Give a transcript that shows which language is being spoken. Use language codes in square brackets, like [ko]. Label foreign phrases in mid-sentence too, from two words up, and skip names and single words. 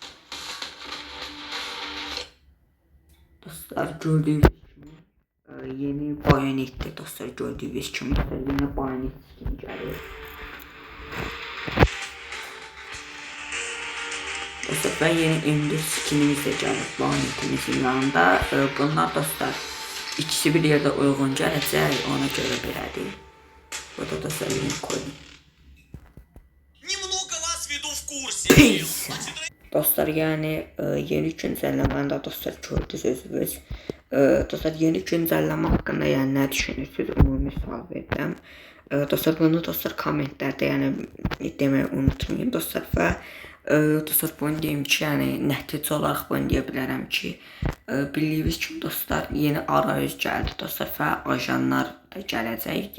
[az] Dostlar, gördüyünüz kimi yeni bayonetdir dostlar, gördüyünüz kimi yeni bayonet skini gəlir. Dostlar, və yeni M4 skinimiz də gəlir bayonetimizin yanında. Bunlar dostlar ikisi bir yerdə uyğun gələcək, ona görə belədir. Bu da dostlar Lincoln. [ru] Немного вас веду в курсе. [az] Pis. Dostlar, yəni yeni güncəlləməndə dostlar gördünüz. Dostlar, yeni güncəlləmə haqqında yəni nə düşünürsünüz? Ümumi sual verdim. Dostlar, bunu dostlar kommentlərdə yəni deməyi unutmayın dostlar və dostlar, bunu deyim ki, yəni nəticə olaraq bunu deyə bilərəm ki, bildiyiniz kimi dostlar yeni arayüz gəldi dostlar və ajanlar da gələcək.